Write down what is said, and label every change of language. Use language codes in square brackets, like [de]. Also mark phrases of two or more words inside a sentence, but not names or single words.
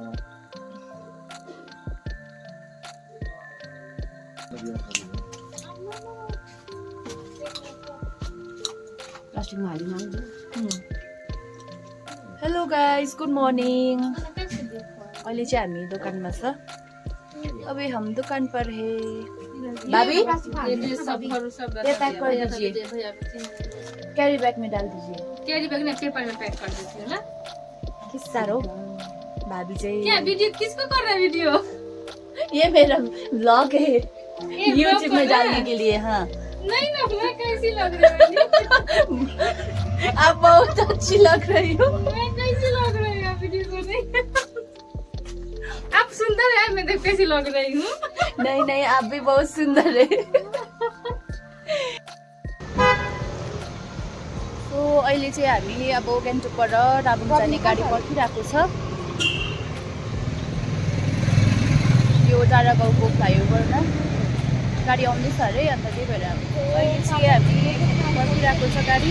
[ne] प्लास्टिकमा हालिमा [en] hello guys good morning [ne] अहिले चाहिँ हामी दोकानमा छ [hi] अभी हम दुकान पर है भाभी ये पैक कर दीजिए कैरी बैग में डाल दीजिए कैरी बैग में पेपर में पैक कर देती हूँ ना किस सारो भाभी क्या चाहिए वीडियो किसको कर रहा है वीडियो ये मेरा व्लॉग है यूट्यूब में डालने के लिए हाँ नहीं ना मैं कैसी लग रही हूँ आप बहुत अच्छी लग रही हो मैं कैसी लग रही हूँ वीडियो में आप सुंदर है मैं देख कैसी लग रही हूँ नहीं नहीं आप भी बहुत सुंदर है [ne] सो अहिले चाहिँ हामी अब गान्तोकबाट राबुङ जाने गाडी पर्खिरहेको छ यो डाँडा गाउँको फ्लाइओभरमा गाडी आउँदैछ अरे अन्त त्यही भएर अहिले चाहिँ हामी पर्खिरहेको छ